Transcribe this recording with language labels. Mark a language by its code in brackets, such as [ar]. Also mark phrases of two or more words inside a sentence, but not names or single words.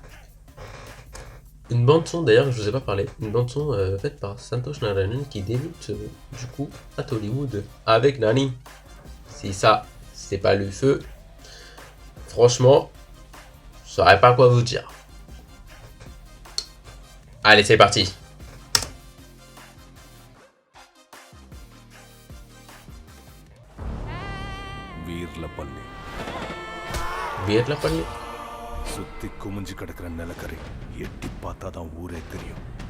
[fr] Une bande-son, d'ailleurs, je vous ai pas parlé. Une bande-son faite par Santosh Narayanan qui débute du coup à Tollywood avec Nani. Si ça, c'est pas le feu, franchement, je saurais pas quoi vous dire. Allez, c'est parti. [ta] வீர்லப்பள்ளி Virlapalli. சுத்தி குமிஞ்சு கிடக்கிற நிலக்கரி எட்டி பார்த்தாதான் ஊரே தெரியும்.